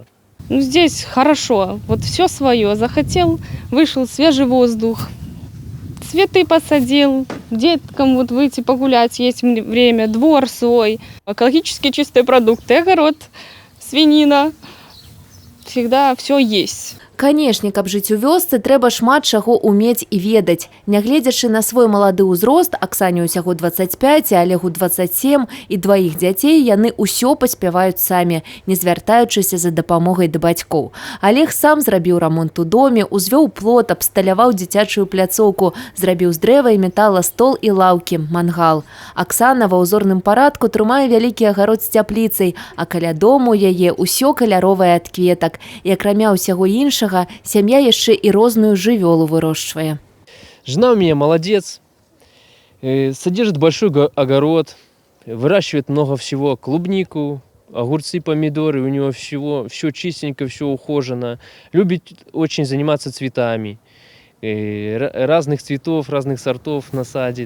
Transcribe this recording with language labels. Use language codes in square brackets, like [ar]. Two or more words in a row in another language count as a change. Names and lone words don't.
[ru] Ну, здесь хорошо, вот все свое. Захотел, вышел, свежий воздух, цветы посадил, деткам вот выйти погулять, есть время, двор свой, экологически чистые продукты, огород, свинина, всегда все есть. [be] Канешне, каб жыць у вёсцы, трэба шмат чаго умець і ведаць. Нягледзячы на свой малады ўзрост, Аксане ўсяго 25, а Олегу 27, і 2 дзяцей, яны ўсё паспяваюць самі, не звяртаючыся за дапамогай да бацькоў. Олег сам зрабіў рамонт у доме, узвёў плот, абсталяваў дзіцячую пляцоўку, зрабіў з дрэва і метала стол і лаўкі, мангал. Аксана ва ўзорным парадку трымае вялікі агарод з цяпліцай, а каля дому яе ўсё каляровае ад кветак. І акрамя ўсяго іншага, сям'я яшчэ і розную жывёлу вырошчвае. [ru] Жена у меня молодец, содержит большой огород, выращивает много всего, клубнику, огурцы, помидоры, у него все чистенько, все ухожено. Любит очень заниматься цветами, разных цветов, разных сортов насадит.